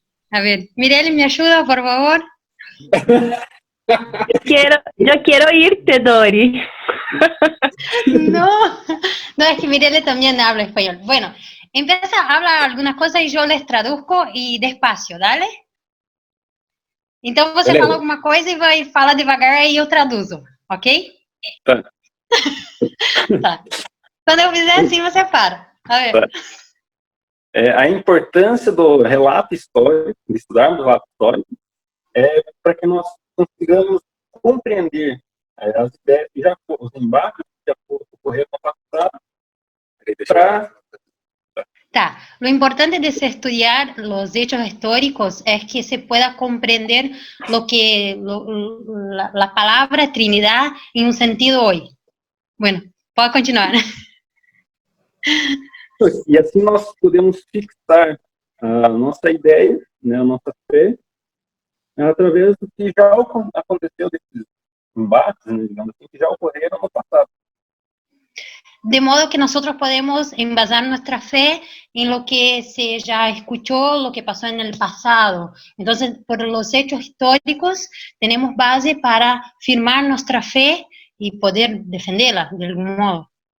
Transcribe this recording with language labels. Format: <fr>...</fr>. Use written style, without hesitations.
<es>A ver, Mireli, ¿me ayuda, por favor? Yo quiero irte, Dori. No, es que Mireli también habla español. Bueno, empieza a hablar algunas cosas y yo les traduzco y despacio, ¿dale?</es> <pt>Então você Beleza. fala alguma coisa e vai falar devagar e eu traduzo, ok? Tá. Tá. Quando eu fizer assim, você para.</pt> <es>A ver.</es> <pt>Tá. A importância do relato histórico, de estudarmos o relato histórico, é para que nós consigamos compreender as ideias que já os embates que já ocorreram no passado, Tá.</pt> <es>Lo importante de se estudiar los hechos históricos es que se pueda comprender la palabra Trinidad en un sentido hoy.</es> <pt>Bueno, pode continuar. E assim nós podemos fixar a nossa ideia, né, a nossa fé, através do que já aconteceu desses embates, né, digamos assim, que já ocorreram no passado.</pt> <es>De modo que nosotros podemos envasar nuestra fe en lo que se ya escuchó, lo que pasó en el pasado. Entonces, por los hechos históricos, tenemos base para firmar nuestra fe y poder defenderla de algún modo.</es>